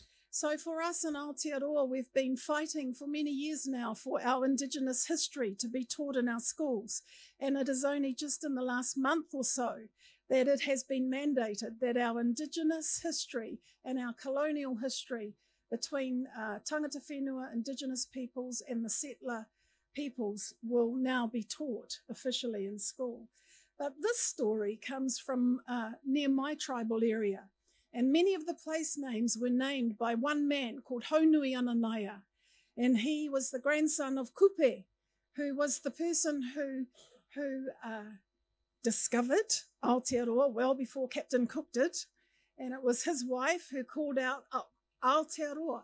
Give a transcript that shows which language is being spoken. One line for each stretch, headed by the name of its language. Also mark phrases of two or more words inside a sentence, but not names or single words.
English: So for us in Aotearoa, we've been fighting for many years now for our Indigenous history to be taught in our schools. And it is only just in the last month or so that it has been mandated that our Indigenous history and our colonial history between
Māori: tangata whenua,
English: Indigenous peoples, and the settler peoples will now be taught officially in school. But this story comes from near my tribal area, and many of the place names were named by one man called Haunui Ananaia, and he was the grandson of Kupe, who was the person who discovered Aotearoa well before Captain Cook did, and it was his wife who called out Aotearoa.